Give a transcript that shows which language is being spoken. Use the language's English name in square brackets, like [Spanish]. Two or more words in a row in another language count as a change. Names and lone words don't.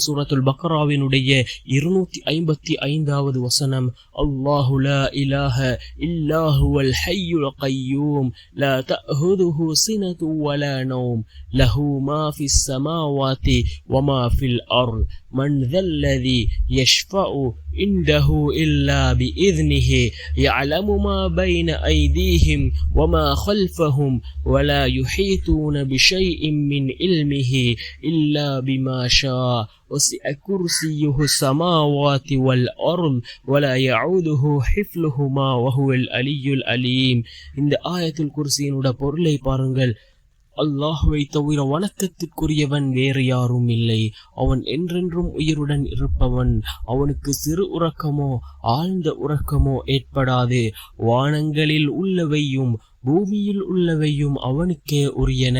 [Tamil] சூரத்துல் பக்ராவினுடைய 255வது வசனம், [Arabic] الله لا إله إلا هو الحي القيوم لا تأخذه سنة ولا نوم له ما في السماوات وما في الأرض من ذا الذي يشفع عنده إلا بإذنه يعلم ما بين أيديهم وما خلفهم ولا يحيطون بشيء من علمه إلا بما شاء وسع كرسيه السماوات والأرض ولا يعوده حفظهما وهو العلي العليم. [Tamil] இந்த ஆயத்துல் குர்சியினுடைய பொருளை பாருங்கள். அல்லாஹ்வை தவிர வணக்கத்திற்குரியவன் வேறு யாரும் இல்லை. அவன் என்றென்றும் உயிருடன் இருப்பவன். அவனுக்கு சிறு உறக்கமோ ஆழ்ந்த உறக்கமோ ஏற்படாது. வானங்களில் உள்ளவையும் பூமியில் உள்ளவையும் அவனுக்கே உரியன.